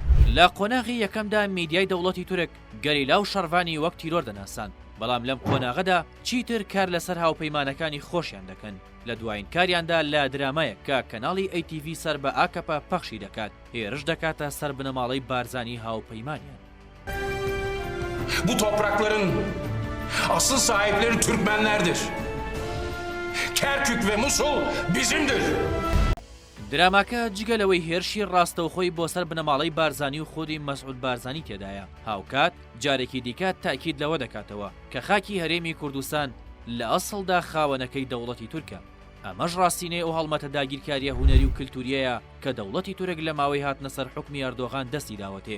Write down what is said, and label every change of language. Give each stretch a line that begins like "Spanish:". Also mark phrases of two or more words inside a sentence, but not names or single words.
Central Kurdish: لە قۆناغی یەکەمدا میدیای دەوڵەتی تورک گەریلا و شەڕڤانی وەک تیرۆر دەناسان، بەڵام لەم قۆناغەدا چیتر کار لەسەر هاوپەیمانەکانی خۆشیان دەکەن. لە دوایین کاریاندا لە درامایە کە کەناڵی ئەیتیڤ سەر بە ئاکەپە پەخشی دەکات، هێرش دەکاتە سەر بنەماڵەی بارزانی هاوپەیمانیان.
Turkish: Bu toprakların asıl sahipleri Türkmenlerdir. Kerkük ve Musul bizimdir.
Central Kurdish: دراماکە جگەلەوەی هێرشی ڕاستەوخۆی بۆ سەر بنەماڵەی بارزانی و خودی مەسعود بارزانی تێدایە. هاوکات جارێکی دیکە تاکید لەوە دەکاتەوە کە خاکی هەرێمی کوردستان لە ئەسڵدا خاوەنەکەی دەوڵەتی تورکە. ئەمەش ڕاستینەی ئەو هەڵمەتە داگیرکاریە هونەری و کلتوریەیە کە دەوڵەتی تورک لە ماوەی هاتنە سەر حکمی ئەردۆغان دەستی داوەتێ.